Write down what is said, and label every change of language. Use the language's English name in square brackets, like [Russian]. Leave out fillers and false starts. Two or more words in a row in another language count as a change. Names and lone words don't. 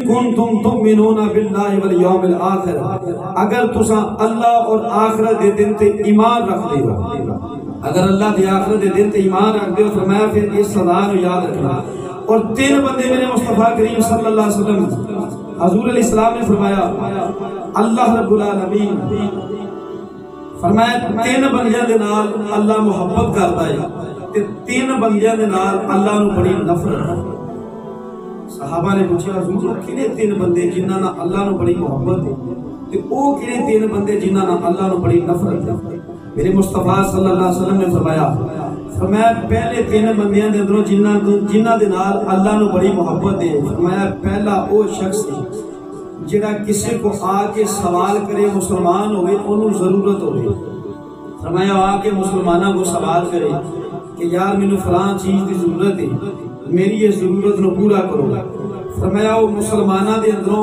[Arabic] کنتم تؤمنون باللہ والیوم الآخر [Punjabi] اگر تساں اللہ اور آخرت دے دن تے ایمان رکھ دے ہو اگر اللہ دی آخرت دے دن تے ایمان رکھ دے ہو فرمایا پھر اس صدا نو یاد رکھنا اور 3 بندے میرے مصطفیٰ کریم [Arabic] صلی اللہ علیہ وسلم [Punjabi] حضور [Arabic] علیہ السلام [Punjabi] نے فرمایا [Arabic] اللہ رب العالمین [Punjabi] فرمایا 3 بندیاں دے نال اللہ محبت کرتا ہے تے 3 بندیاں دے نال اللہ نو بڑی نفرت صحابہ نے پوچھا حضور کنے 3 بندے جنہاں نال اللہ نو بڑی محبت ہے تے او کنے 3 بندے جنہاں نال اللہ نو بڑی نفرت ہے میرے مصطفیٰ [Arabic] صلی اللہ علیہ وسلم [Punjabi] نے فرمایا پہلے 3 بندیاں دے اندروں جنہاں دے نال اللہ نو بڑی محبت ہے فرمایا پہلا او شخص جڑا کسی کو آ کے سوال کرے مسلمان ہوئے انہوں ضرورت ہوئے فرمایا آ کے مسلمانوں کو سوال کرے کہ [Urdu] یار میں نے فلان چیز کی ضرورت ہے [Punjabi] میری یہ ضرورت نو پورا کرو فرمایا وہ مسلمانہ دے اندروں